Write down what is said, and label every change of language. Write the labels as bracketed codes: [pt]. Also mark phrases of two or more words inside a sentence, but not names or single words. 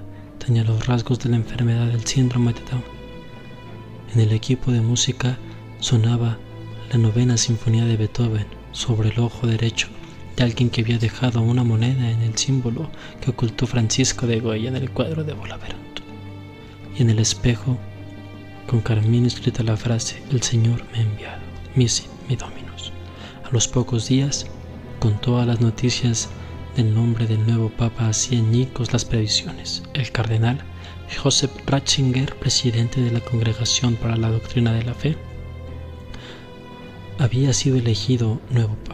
[es] Tenía los rasgos de la enfermedad del síndrome de Down. En el equipo de música sonaba la 9ª Sinfonía de Beethoven sobre el ojo derecho de alguien que había dejado una moneda en el símbolo que ocultó Francisco de Goya en el cuadro de Bolaveranto. Y en el espejo, con carmín escrita la frase: «El Señor me ha enviado. [la] Misit me dominus». [es] A los pocos días, con todas las noticias del nombre del nuevo Papa, hacían añicos las previsiones. El cardenal Joseph Ratzinger, presidente de la Congregación para la Doctrina de la Fe, había sido elegido nuevo Papa.